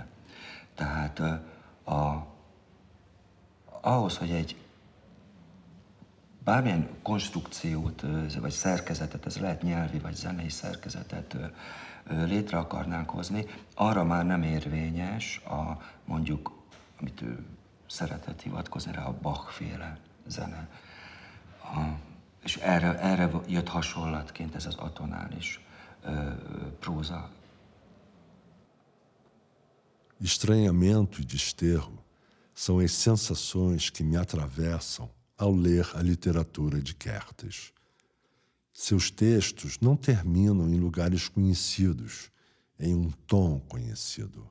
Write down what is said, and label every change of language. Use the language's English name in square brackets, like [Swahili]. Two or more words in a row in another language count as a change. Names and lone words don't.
[Hungarian] Tehát ahhoz, hogy egy bármilyen konstrukciót, vagy szerkezetet, ez lehet nyelvi vagy zenei szerkezetet létre akarnánk hozni, arra már nem érvényes mondjuk, amit ő szeretett hivatkozni rá, a Bach-féle zene. És erre jött hasonlatként ez az atonális próza. [Portuguese] Estranhamento e desterro são as sensações que me atravessam ao ler a literatura de Kertész. Seus textos não terminam em lugares conhecidos, em tom conhecido.